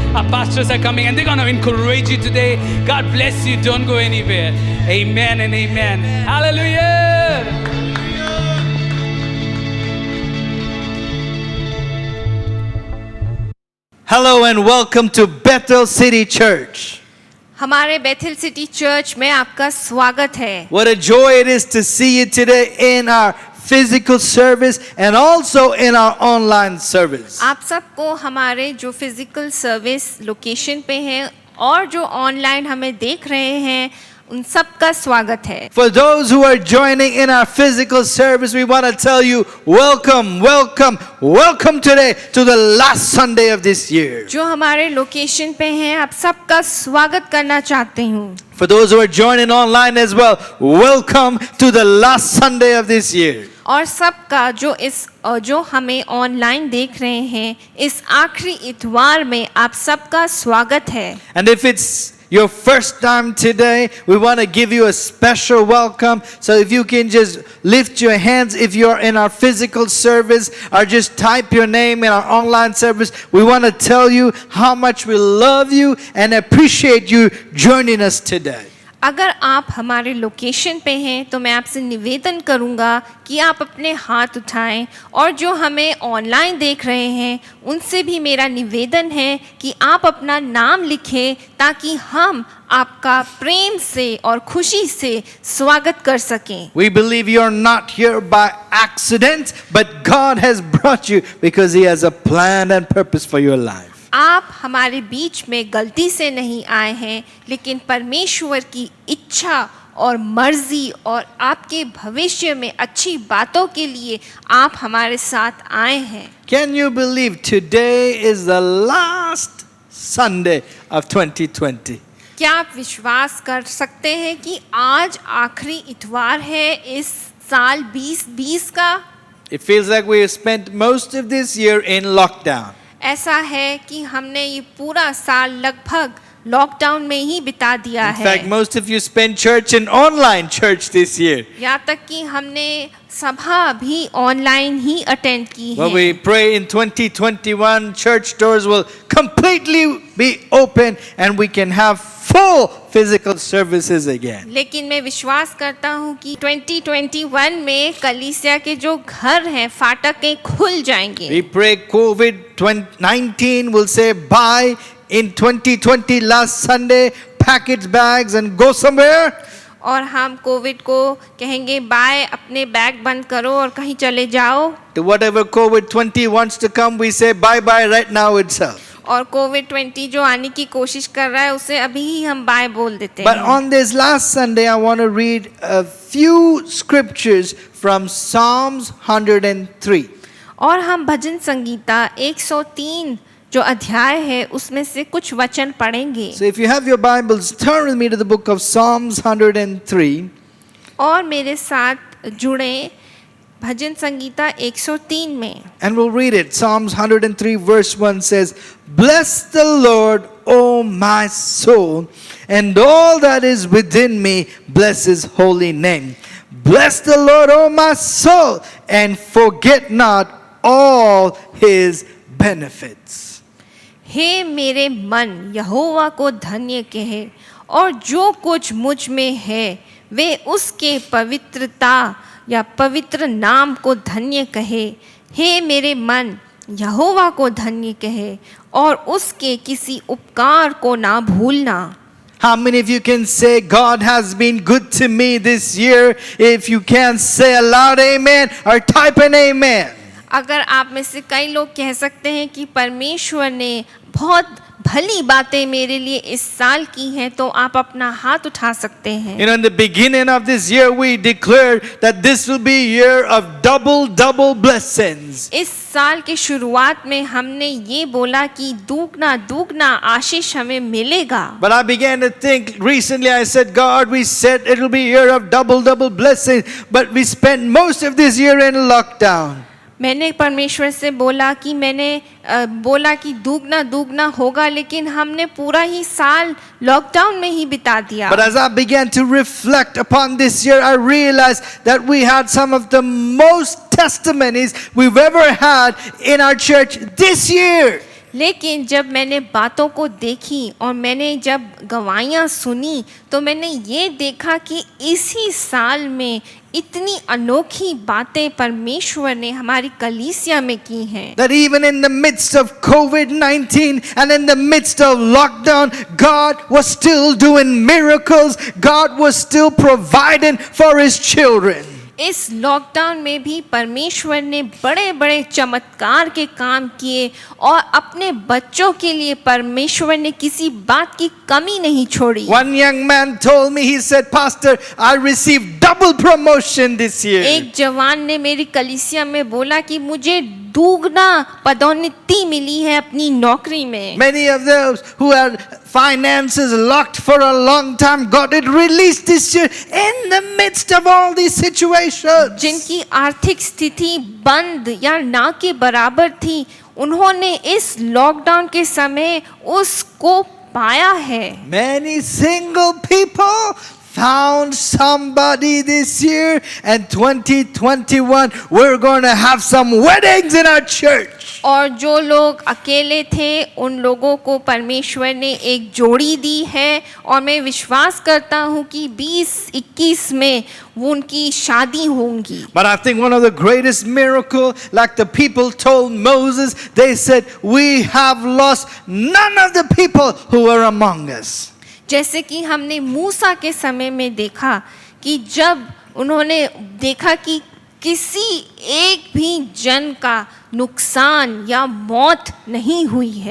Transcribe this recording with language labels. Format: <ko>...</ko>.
<en>Our pastors are coming and they're going to encourage you today. God bless you. Don't go anywhere. Amen and amen. Hallelujah. Hello and welcome to Bethel City Church.</en> <hi>हमारे Bethel city church में आपका स्वागत है.</hi> <en>What a joy it is to see you today in our physical service and also in our online service.</en> <hi>आप सबको हमारे जो physical service location पे हैं और जो ऑनलाइन हमें देख रहे हैं उन सब का स्वागत है.</hi> <en>For those who are joining in our physical service, we want to tell you welcome, welcome, welcome today to the last Sunday of this year.</en> <hi>जो हमारे लोकेशन पे हैं आप सबका स्वागत करना चाहते हूँ.</hi> <en>For those who are joining online as well, welcome to the last Sunday of this year.</en> <hi>और सबका जो हमें ऑनलाइन देख रहे हैं इस आखिरी इतवार में आप सबका स्वागत है.</hi> <en>And if it's your first time today, we want to give you a special welcome. So if you can just lift your hands if you're in our physical service or just type your name in our online service, we want to tell you how much we love you and appreciate you joining us today.</en> <hi>अगर आप हमारे location पे हैं तो मैं आपसे निवेदन करूंगा कि आप अपने हाथ उठाएं और जो हमें ऑनलाइन देख रहे हैं उनसे भी मेरा निवेदन है कि आप अपना नाम लिखें ताकि हम आपका प्रेम से और खुशी से स्वागत कर सकें.</hi> <en>We believe you're not here by accident, but God has brought you because He has a plan and purpose for your life.</en> <hi>आप हमारे बीच में गलती से नहीं आए हैं लेकिन परमेश्वर की इच्छा और मर्जी और आपके भविष्य में अच्छी बातों के लिए आप हमारे साथ आए हैं.</hi> <en>Can you believe today is the last Sunday of 2020?</en> <hi>क्या आप विश्वास कर सकते हैं कि आज आखिरी इतवार है इस साल 2020 का?</hi> <en>It feels like we have spent most of this year in lockdown.</en> <hi>ऐसा है कि हमने ये पूरा साल लगभग लॉकडाउन में ही बिता दिया</hi> <en>In</en> <hi>है.</hi> <en>fact, most of you spent church in online church this year.</en> <hi>यहाँ तक कि हमने सभा भी ऑनलाइन ही अटेंड की</hi> <en>Well,</en> <hi>है.</hi> <en>we pray in 2021 church doors will completely be open and we can have full physical services again.</en> <hi>लेकिन मैं विश्वास करता हूँ कि 2021 में कलीसिया के जो घर हैं फाटकें खुल जाएंगे.</hi> <en>We pray COVID-19 will say bye in 2020 last Sunday, pack its bags and go somewhere.</en> <hi>और हम कोविड को कहेंगे बाय, अपने बैग बंद करो और कहीं चले जाओ.</hi> <en>To whatever COVID-20 wants to come, we say bye bye right now itself.</en> <hi>और कोविड 20 जो आने की कोशिश कर रहा है उसे अभी ही हम बाय बोल देते</hi> <en>But</en> <hi>हैं.</hi> <en>on this last Sunday, I want to read a few scriptures from Psalms 103.</en> <hi>और हम भजन संगीता 103 जो अध्याय है उसमें से कुछ वचन पढ़ेंगे.</hi> <en>So if you have your Bibles, turn with me to the book of Psalms 103.</en> <hi>और मेरे साथ जुड़े भजन संगीता 103 में.</hi> <en>And we'll read it. Psalms 103 verse 1 says, Bless the Lord, O my soul, and all that is within me, bless His holy name. Bless the Lord, O my soul, and forget not all His benefits.</en> <hi>हे मेरे मन यहोवा को धन्य कहे और जो कुछ मुझ में है वे उसके पवित्रता या पवित्र नाम को धन्य कहे. हे मेरे मन यहोवा को धन्य कहे और उसके किसी उपकार को ना भूलना.</hi> <en>How many of you can say God has been good to me this year? If you can, say aloud amen or type an amen.</en> <hi>अगर आप में से कई लोग कह सकते हैं कि परमेश्वर ने बहुत भली बातें मेरे लिए इस साल की हैं तो आप अपना हाथ उठा सकते हैं.</hi> <en>You know, in the beginning of this year, we declared that this will be a year of double blessings.</en> <hi>इस साल की शुरुआत में हमने ये बोला कि दुगना दुगना आशीष हमें मिलेगा.</hi> <en>But I began to think recently, I said, God, we said it will be a year of double blessings, but we spent most of this year in lockdown.</en> <hi>मैंने परमेश्वर से बोला कि बोला कि दुगना दुगना होगा, लेकिन हमने पूरा ही साल लॉकडाउन में ही बिता दिया।</hi> <en>But as I began to reflect upon this year, I realized that we had some of the most testimonies we've ever had in our church this year.</en> <hi>लेकिन जब मैंने बातों को देखी और मैंने जब गवाहियाँ सुनी, तो मैंने ये देखा कि इसी साल में इतनी अनोखी बातें परमेश्वर ने हमारी कलीसिया में की हैं।</hi> <en>That even in the midst of COVID-19 and in the midst of lockdown, God was still doing miracles. God was still providing for His children.</en> <hi>इस लॉकडाउन में भी परमेश्वर ने बड़े बड़े चमत्कार के काम किए और अपने बच्चों के लिए परमेश्वर ने किसी बात की कमी नहीं छोड़ी।</hi> <en>One young man told me, he said, Pastor, I received double promotion this year.</en> <hi>एक जवान ने मेरी कलीसिया में बोला कि मुझे दुगना पदोन्नति मिली है अपनी नौकरी में।</hi> <en>Many of those who had finances locked for a long time got it released this year in the midst of all these situations.</en> <hi>जिनकी आर्थिक स्थिति बंद या ना के बराबर थी, उन्होंने इस लॉकडाउन के समय उसको पाया है।</hi> <en>Many single people found somebody this year, and 2021 we're going to have some weddings in our church.</en> <hi>और जो लोग अकेले थे उन लोगों को परमेश्वर ने एक जोड़ी दी है, और मैं विश्वास करता हूँ कि 2021 में वो उनकी शादी होंगी।</hi> <en>But I think one of the greatest miracle, like the people told Moses, they said, we have lost none of the people who were among us.</en> <hi>जैसे कि हमने मूसा के समय में देखा कि जब उन्होंने देखा कि किसी एक भी जन का नुकसान या मौत नहीं हुई है।</hi>